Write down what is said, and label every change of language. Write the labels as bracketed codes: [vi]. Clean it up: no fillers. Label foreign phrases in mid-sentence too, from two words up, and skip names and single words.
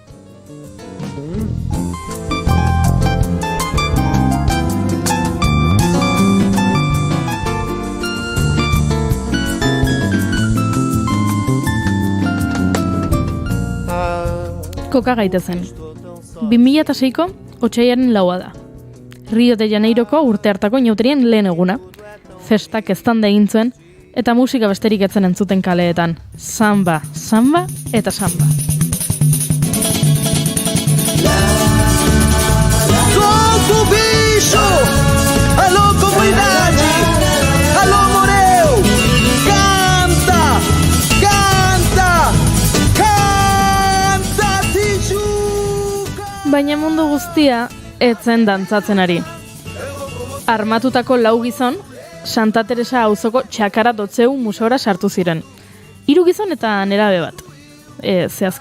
[eu] Koka gaitezen. 2006ko otsaiaren 4 da. Rio de Janeiroko urte hartako inauterien lehen eguna. Festak eztanda egin zuen eta musika besterik etzen entzuten kaleetan. Samba, samba eta samba. [pt] Solta o bicho! Alô, comunidade! Alô, Moreu! Canta! Canta! Canta, Tijuca! [eu] Baina mundu guztia etzen dantzatzen ari. Armatutako 4 gizon, Santa Teresa auzoko Txakara Dotzeu museora sartu ziren. 3 gizon eta nerabe bat. Zehazki.